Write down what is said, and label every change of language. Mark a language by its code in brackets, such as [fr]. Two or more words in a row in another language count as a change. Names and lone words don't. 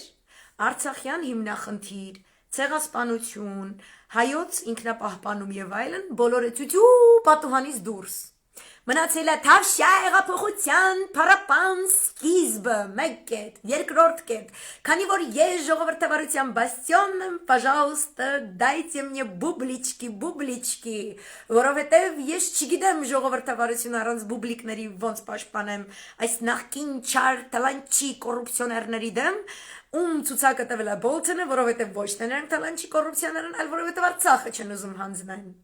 [hy] Արցախյան հիմնախնդիր, ցեղասպանություն, հայոց ինքնապահպանում եւ այլն բոլորը ցույցու պատուհանից դուրս։ Մնացել է Թավշյա հեղափոխության փառապան սկիզբը, մեկ կետ, երկրորդ կետ, քանի որ ես ժողովրդավարության բաստիոն եմ, [ru] пожалуйста, дайте мне [hy] բուբլիչկի, որովհետև ես չգիտեմ ժողովրդավարություն առանց բուբլիկների ոնց պաշտպանեմ այս նախկին չար տալանչի կոռուպցիոներների դեմ, ում ցուցակը տվել է Բոլթոնը, որովհետև ոչ թե նրանք տալանչի կոռուպցիոներ են, այլ որովհետև Արցախը չեն ուզում հանձնեն։